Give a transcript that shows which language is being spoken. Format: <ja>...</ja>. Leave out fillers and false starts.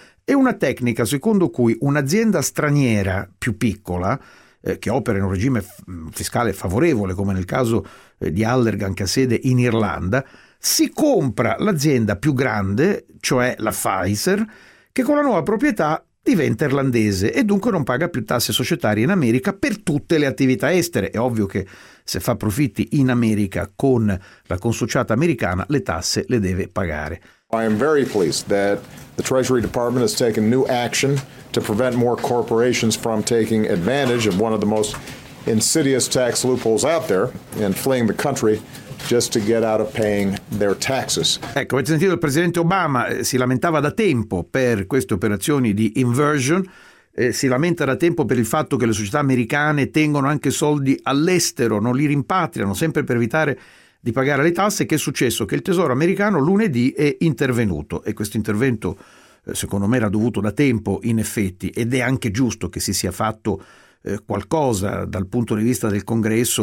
<it>È una tecnica secondo cui un'azienda straniera più piccola, che opera in un regime fiscale favorevole, come nel caso di Allergan, che ha sede in Irlanda, si compra l'azienda più grande, cioè la Pfizer, che con la nuova proprietà diventa irlandese e dunque non paga più tasse societarie in America per tutte le attività estere. È ovvio che se fa profitti in America con la consociata americana, le tasse le deve pagare.</it> <en>I am very pleased that the Treasury Department has taken new action to prevent more corporations from taking advantage of one of the most insidious tax loopholes out there and fleeing the country just to get out of paying their taxes.</en> <it>Ecco, avete sentito, il presidente Obama si lamentava da tempo per queste operazioni di inversion, si lamenta da tempo per il fatto che le società americane tengono anche soldi all'estero, non li rimpatriano, sempre per evitare di pagare le tasse. Che è successo? Che il Tesoro americano lunedì è intervenuto, e questo intervento secondo me era dovuto da tempo in effetti, ed è anche giusto che si sia fatto qualcosa dal punto di vista del Congresso.</it>